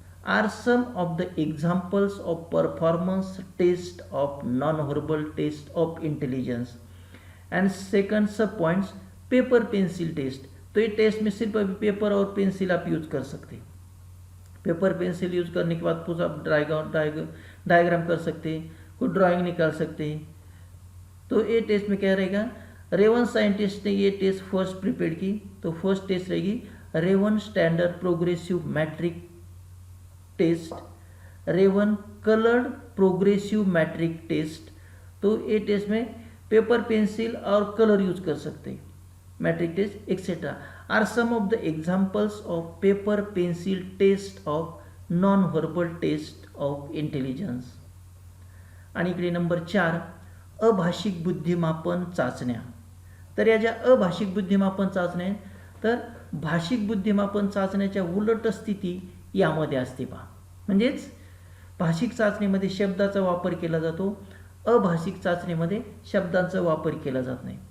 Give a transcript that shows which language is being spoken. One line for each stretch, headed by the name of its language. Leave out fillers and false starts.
English: are some of the examples of performance test of non-verbal test of intelligence. And second sub points, paper pencil test.
Hindi: तो ये test में सिर्फ अभी paper और pencil आप use कर सकते हैं. पेपर पेंसिल यूज करने के बाद कुछ आप डायग्राम कर सकते हैं, कुछ ड्राइंग निकाल सकते हैं. तो ये टेस्ट में क्या रहेगा? रेवन साइंटिस्ट ने ये टेस्ट फर्स्ट प्रिपेयर की. तो फर्स्ट टेस्ट रहेगी Raven standard progressive matric test, Raven coloured progressive matric test. तो ये टेस्ट में पेपर पेंसिल और कलर यूज कर सकते हैं.
English: Matrix test etcetera are some of the examples of paper pencil test of non verbal test of intelligence.
Marathi: आणि इकडे number 4, अभाषिक बुद्धिमापन चाचण्या. तर या ज्या अभाषिक बुद्धिमापन चाचण्या आहेत, तर भाषिक बुद्धिमापन चाचण्याच्या उलट स्थिती यामध्ये असते पहा. म्हणजेच भाषिक चाचणीमध्ये शब्दाचा वापर केला जातो, अभाषिक चाचणीमध्ये शब्दांचा वापर केला जात नाही.